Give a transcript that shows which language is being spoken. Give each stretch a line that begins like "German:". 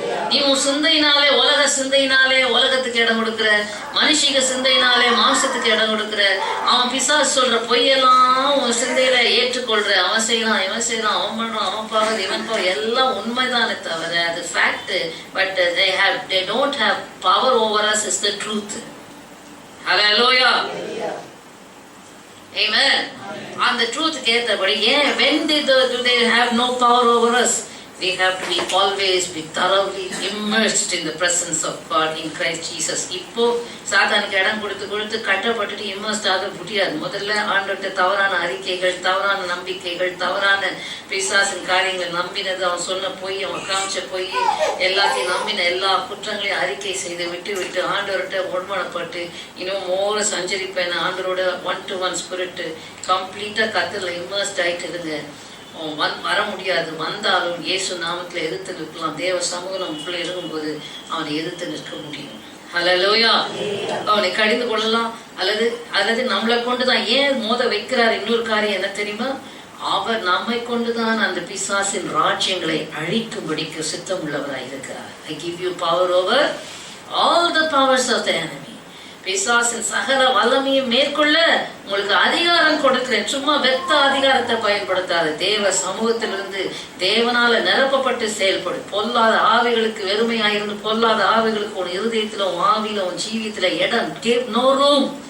Tamil: நீ உன் சிந்தையினாலே, உலக சிந்தையினாலே உலகத்துக்கு இடம் கொடுக்குற, மனுஷிக சிந்தையினாலே மாம்சத்துக்கு இடம் கொடுக்குற, அவன் பிசாசு சொல்ற பொய்யெல்லாம் உன் சிந்தையில ஏற்றுக்கொள்ற. அவன் செய்யறான், இவன் செய்யறான், அவன் பண்றான், அவன் பாவது, இவன் பாவது, எல்லாம் உண்மைதானே தவிர அது fact.
English: But they don't have power over us is the truth. Hallelujah. Amen. On the truth
Tamil: கேட்டபடி
English: when do they have no power over us? We have to be always be thoroughly immersed in the presence of God in Christ Jesus.
Tamil: இப்போ சாத்தானுக்கு இடம் கொடுத்து கட்டப்பட்டுட்டு immersed ஆக முடியாது. முதல்ல ஆண்டவர்கிட்ட தவறான அறிக்கைகள், தவறான நம்பிக்கைகள், தவறான பிசாசின் காரியங்களை நம்பினது, அவன் சொன்ன பொய், அவன் காமிச்ச பொய், எல்லாத்தையும் நம்பின எல்லா குற்றங்களையும் அறிக்கை செய்து விட்டு ஆண்டவர்கிட்ட ஒருமனப்பட்டு இன்னும் மோர சஞ்சரிப்பேன். ஆண்டவரோட 1-to-1 ஸ்பிரிட் கம்ப்ளீட்டா கத்தர்ல இம்மர்ஸ்ட் ஆயிட்டு இருங்க. வர முடியாது. வந்தாலும் இயேசு நாமத்தில் எதிர்த்து நிற்கலாம். தேவ சமூகம் நமக்குள்ள இருக்கும்போது அவனை எதிர்த்து நிற்க முடியும். ஹல்லேலூயா. அவனை கடிந்து கொள்ளலாம். அல்லது நம்மளை கொண்டுதான் ஏன் மோத வைக்கிறார். இன்னொரு காரியம் என்ன தெரியுமா? அவர் நம்மை கொண்டுதான் அந்த பிசாசின் ராஜ்யங்களை அழிக்கும்படிக்கு சித்தம் உள்ளவராய் இருக்கிறார்.
English: I give you power over all the powers of the enemy.
Tamil: பிசாசின் சகல வல்லமையை மேற்கொள்ள உங்களுக்கு அதிகாரம் கொடுக்கிறேன். சும்மா வெத்த அதிகாரத்தை பயன்படுத்தாது. தேவ சமூகத்திலிருந்து தேவனால நிரப்பப்பட்டு செயல்படும். பொல்லாத ஆவிகளுக்கு வெறுமையாயிருந்து பொல்லாத ஆவிகளுக்கு உன் இருதயத்துல உன் ஆவியில உன் ஜீவியத்துல இடம்.
English: give no room.